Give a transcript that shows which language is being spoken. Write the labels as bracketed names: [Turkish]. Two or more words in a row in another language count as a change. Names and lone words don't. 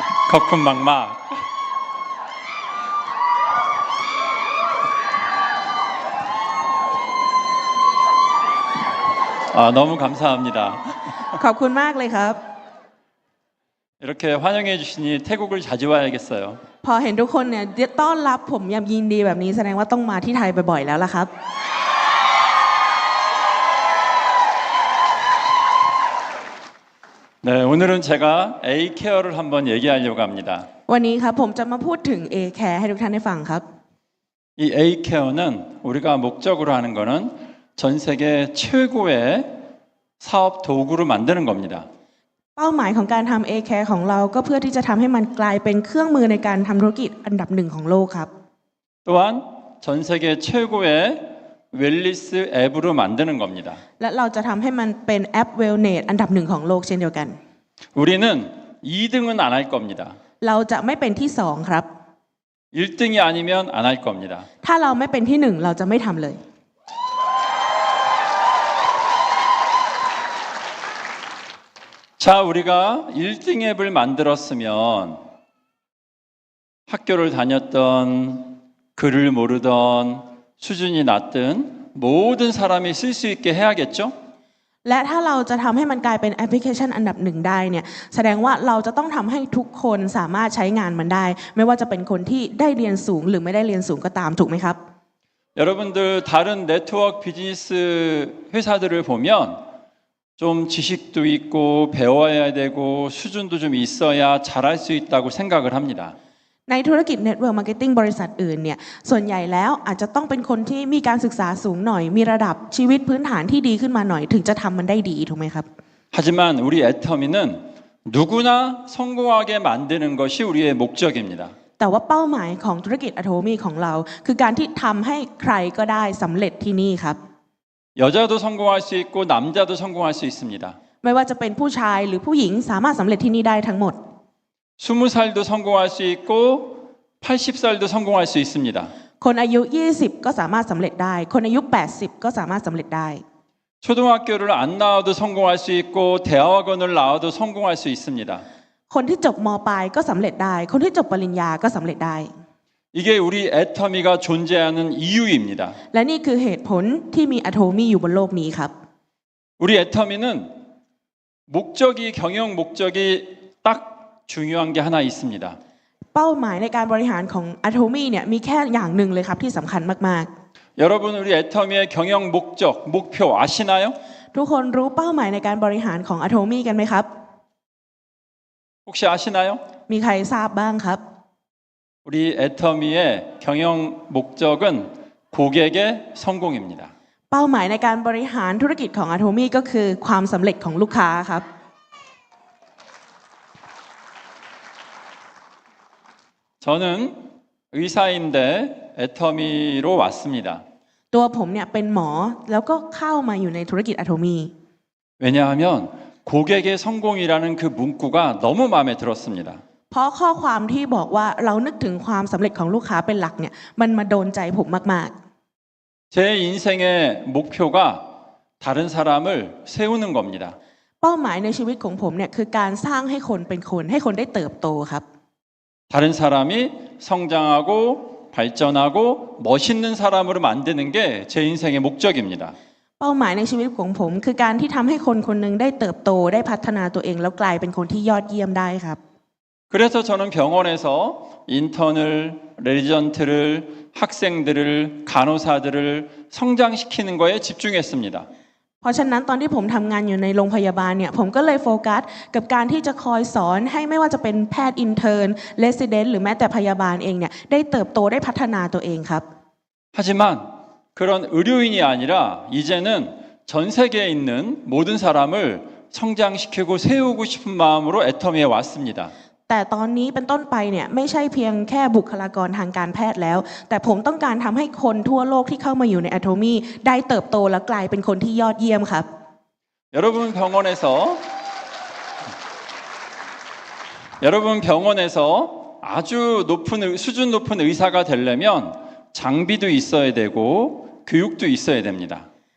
[Thai] ขอบคุณมาก [Korean] 너무 감사합니다. [Thai] ขอบคุณมากเลยครับ [Korean] 이렇게 환영해 주시니 태국을 자주 와야겠어요. [Thai] พอเห็นทุกคนเนี่ยต้อนรับผมอย่างยินดีแบบนี้แสดงว่าต้องมาที่ไทยบ่อยๆแล้วล่ะครับ [Korean] 네, 오늘은 제가 A 케어를 한번 얘기하려고 합니다. [Thai] วันนี้ครับผมจะมาพูดถึง A Care ให้ทุกท่านได้ฟังครับ [Korean] 이 A 케어는 우리가 목적으로 하는 거는 전 세계 최고의 사업 도구로 만드는 겁니다. [Thai] เป้าหมายของการทำ A Care ของเราก็เพื่อที่จะทำให้มันกลายเป็นเครื่องมือในการทำธุรกิจอันดับหนึ่งของโลกครับ [Korean] 또한 전 세계 최고의 웰니스 앱으로 만드는 겁니다. [Thai] และเราจะทำให้มันเป็นแอป Wellness อันดับหนึ่งของโลกเช่นเดียวกัน [Korean] 우리는 2등은 안 할 겁니다. [Thai] เราจะไม่เป็นที่สองครับ [Korean] 1등이 아니면 안 할 겁니다. [Thai] ถ้าเราไม่เป็นที่หนึ่งเราจะไม่ทำเลย [Korean] 자, 우리가 1등 앱을 만들었으면 학교를 다녔던 글을 모르던 수준이 낮든 모든 사람이 쓸 수 있게 해야겠죠? [Thai] และถ้าเราจะทำให้มันกลายเป็นแอปพลิเคชันอันดับหนึ่งได้เนี่ยแสดงว่าเราจะต้องทำให้ทุกคนสามารถใช้งานมันได้ ไม่ว่าจะเป็นคนที่ได้เรียนสูงหรือไม่ได้เรียนสูงก็ตามถูกไหมครับ [Korean] 여러분들 다른 [English] network business [Korean] 회사들을 보면 좀 지식도 있고 배워야 되고 수준도 좀 있어야 잘할 수 있다고 생각을 합니다. [Thai] ในธุรกิจ [English] Network Marketing [Thai] บริษัทอื่นเนี่ยส่วนใหญ่แล้วอาจจะต้องเป็นคนที่มีการศึกษาสูงหน่อยมีระดับชีวิตพื้นฐานที่ดีขึ้นมาหน่อยถึงจะทำมันได้ดีถูกไหมครับ [Korean] 하지만 우리 애터미는 누구나 성공하게 만드는 것이 우리의 목적입니다. [Thai] แต่ว่าเป้าหมายของธุรกิจ Atomy ของเราคือการที่ทำให้ใครก็ได้สำเร็จที่นี่ครับ [Korean] 여자도 성공할 수 있고 남자도 성공할 수 있습니다. [Thai] ไม่ว่าจะเป็นผู้ชายหรือผู้หญิงสามารถสำเร็จที่นี่ได้ทั้งหมด [Korean] 20살도 성공할 수 있고 80살도 성공할 수 있습니다. [Thai] คนอายุ 20 ก็สามารถสำเร็จได้ คนอายุ 80 ก็สามารถสำเร็จได้ [Korean] 초등학교를 안 나와도 성공할 수 있고 대학원을 나와도 성공할 수 있습니다. [Thai] คนที่จบม. ปลายก็สำเร็จได้ คนที่จบปริญญาก็สำเร็จได้ [Korean] 이게 우리 애터미가 존재하는 이유입니다. [Thai] และนี่คือเหตุผลที่มี Atomy อยู่บนโลกนี้ครับ [Korean] 우리 애터미는 목적이 경영 목적이 딱 중요한 게 하나 있습니다. [Thai] เป้าหมายในการบริหารของ Atomy เนี่ยมีแค่อย่างหนึ่งเลยครับที่สำคัญมาก [Korean] 여러분 우리 애터미의 경영 목적, 목표 아시나요? [Thai] ๆ ทุกคนรู้เป้าหมายในการบริหารของ Atomy กันไหมครับ [Korean] 혹시 아시나요? [Thai] มีใครทราบบ้างครับ [Korean] 우리 애터미의 경영 목적은 고객의 성공입니다. [Thai] เป้าหมายในการบริหารธุรกิจของ Atomy ก็คือความสำเร็จของลูกค้าครับ [Korean] 저는 의사인데 애터미로 왔습니다. [Thai] ตัวผมเนี่ยเป็นหมอแล้วก็เข้ามาอยู่ในธุรกิจ Atomy [Korean] 왜냐하면 고객의 성공이라는 그 문구가 너무 마음에 들었습니다. [Thai] เพราะข้อความที่บอกว่าเรานึกถึงความสำเร็จของลูกค้าเป็นหลักเนี่ยมันมาโดนใจผมมาก [Korean] 제 인생의 목표가 다른 사람을 세우는 겁니다. [Thai] ๆ เป้าหมายในชีวิตของผมเนี่ยคือการสร้างให้คนเป็นคนให้คนได้เติบโตครับ [Korean] 다른 사람이 성장하고 발전하고 멋있는 사람으로 만드는 게 제 인생의 목적입니다. [Thai] เป้าหมายในชีวิตของผมคือการที่ทำให้คนคนหนึ่งได้เติบโตได้พัฒนาตัวเองแล้วกลายเป็นคนที่ยอดเยี่ยมได้ครับ [Korean] 그래서 저는 병원에서 인턴을, 레지던트를, 학생들을, 간호사들을 성장시키는 거에 집중했습니다. [Thai] เพราะฉะนั้นตอนที่ผมทำงานอยู่ในโรงพยาบาลเนี่ยผมก็เลยโฟกัสกับการที่จะคอยสอนให้ไม่ว่าจะเป็นแพทย์ [English] intern resident [Thai] หรือแม้แต่พยาบาลเองเนี่ยได้เติบโตได้พัฒนาตัวเองครับ [Korean] 하지만 그런 의료인이 아니라 이제는 전 세계에 있는 모든 사람을 성장시키고 세우고 싶은 마음으로 애터미에 왔습니다. [Thai] แต่ตอนนี้เป็นต้นไปเนี่ยไม่ใช่เพียงแค่บุคลากรทางการแพทย์แล้วแต่ผมต้องการทำให้คนทั่วโลกที่เข้ามาอยู่ใน Atomy ได้เติบโตและกลายเป็นคนที่ยอดเยี่ยมครับ [Korean] 여러분 병원에서 아주 수준 높은 의사가 되려면 장비도 있어야 되고 교육도 있어야 됩니다.